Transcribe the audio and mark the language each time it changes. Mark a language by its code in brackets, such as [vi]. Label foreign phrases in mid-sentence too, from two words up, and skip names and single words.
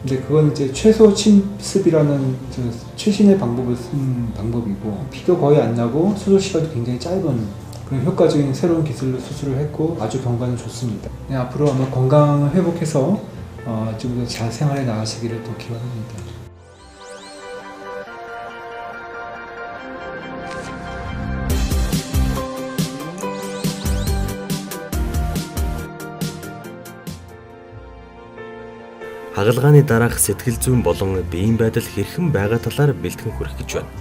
[ko] 근데 그건 이제 최소 침습이라는 최신의 방법을 쓴 방법이고 피도 거의 안 나고 수술 시간도 굉장히 짧은 그런 효과적인 새로운 기술로 수술을 했고 아주 경과는 좋습니다. 네, 앞으로 아마 건강을 회복해서 좀 더 잘 생활해 나가시기를 또 기원합니다. [mn] Хагалгааны дараах сэтгэл зүйн болон биеийн байдал хэрхэн байгаа талаар бэлтгэн хүрэх гэж байна.